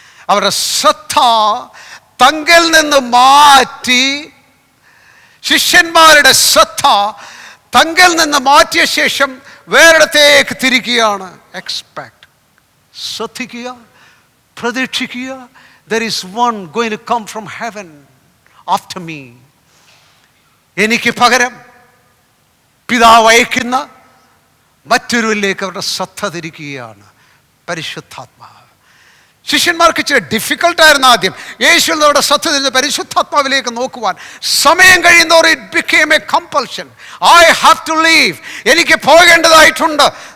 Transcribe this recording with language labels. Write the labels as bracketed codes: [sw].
[ml] അവരുടെ ശ്രദ്ധ തങ്കിൽ നിന്ന് മാറ്റി, ശിഷ്യന്മാരുടെ ശ്രദ്ധ തങ്കിൽ നിന്ന് മാറ്റിയ ശേഷം വേറിടത്തേക്ക് തിരിക്കുകയാണ്. എക്സ്പെക്ട്, ശ്രദ്ധിക്കുക, പ്രതീക്ഷിക്കുക. [en] There is one going to come from heaven after me. [ml] എനിക്ക് പകരം പിതാവ് അയക്കുന്ന മറ്റൊരുവിലേക്ക് അവരുടെ ശ്രദ്ധ തിരിക്കുകയാണ് പരിശുദ്ധാത്മാവ്. ശിഷ്യന്മാർക്ക് ഇച്ചിരി ഡിഫിക്കൽട്ടായിരുന്നു ആദ്യം യേശുവിൽ അവരുടെ ശ്രദ്ധ തിരിഞ്ഞ് പരിശുദ്ധാത്മാവിലേക്ക് നോക്കുവാൻ. സമയം കഴിയുന്നവർ [en] It became a compulsion. I have to leave, [ml] എനിക്ക് പോകേണ്ടതായിട്ടുണ്ട്.